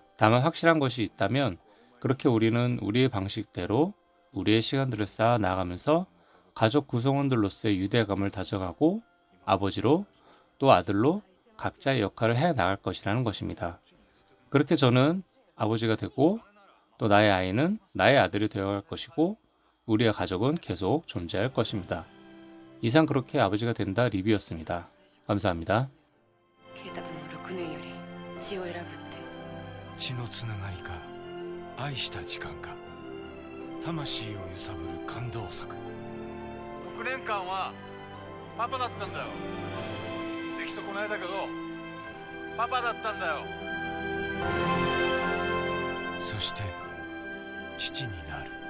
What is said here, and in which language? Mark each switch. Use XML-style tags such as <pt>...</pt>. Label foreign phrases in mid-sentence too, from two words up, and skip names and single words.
<ko>다만 확실한 것이 있다면 그렇게 우리는 우리의 방식대로 우리의 시간들을 쌓아 나가면서 가족 구성원들로서의 유대감을 다져가고 아버지로 또 아들로 각자의 역할을 해 나갈 것이라는 것입니다. 그렇게 저는 아버지가 되고 또 나의 아이는 나의 아들이 되어갈 것이고 우리의 가족은 계속 존재할 것입니다. 이상 그렇게 아버지가 된다 리뷰였습니다. 감사합니다.</ko> <ja>ケイタとの6年より血を選ぶって血のつながりか愛した時間か魂を揺さぶる感動作。6年間はパパだったんだよ。出来損ないだけどパパだったんだよ。そして父になる。</ja>